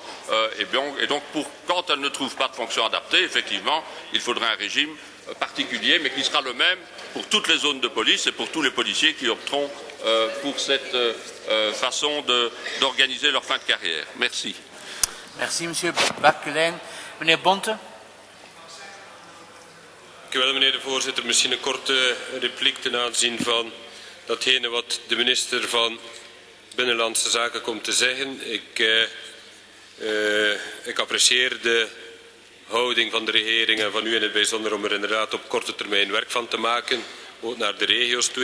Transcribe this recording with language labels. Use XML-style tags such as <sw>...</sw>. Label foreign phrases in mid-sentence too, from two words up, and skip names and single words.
<fr>Et donc, quand elles ne trouvent pas de fonction adaptée, effectivement, il faudra un régime particulier, mais qui sera le même pour toutes les zones de police et pour tous les policiers qui opteront pour cette façon d'organiser leur fin de carrière. Merci. Merci, Monsieur Bakkelein. Meneer Bonte.</fr> <nl>Dank u wel, meneer de voorzitter. Misschien een korte repliek ten aanzien van datgene wat de minister van Binnenlandse Zaken komt te zeggen. Ik apprecieer de houding van de regering en van u in het bijzonder om er inderdaad op korte termijn werk van te maken, ook naar de regio's toe.</nl>